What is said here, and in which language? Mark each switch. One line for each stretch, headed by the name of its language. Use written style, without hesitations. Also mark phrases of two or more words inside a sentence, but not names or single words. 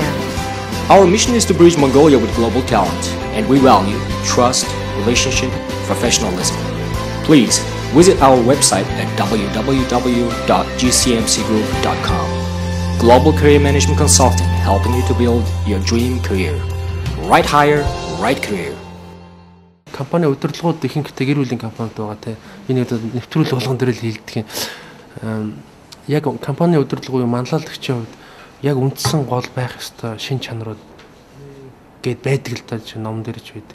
English: Our mission is to bridge Mongolia with global talent, and we value trust, relationship, professionalism. Please visit our website at www.gcmcgroup.com. Global Career Management Consulting, helping you to build your dream career. Right hire, right career.
Mongolian: Компани удирдлагууд ихэнхдээ гэр бүлийн компанид байгаа те. Энэ нэвтрүүлэг болгон дээр л хийлдэг юм. Яг компани удирдлагын манлайлагчийн хувьд яг үндсэн гол байх ёстой шин чанарууд гээд байдаг л та чинь ном дээр ч байдаг.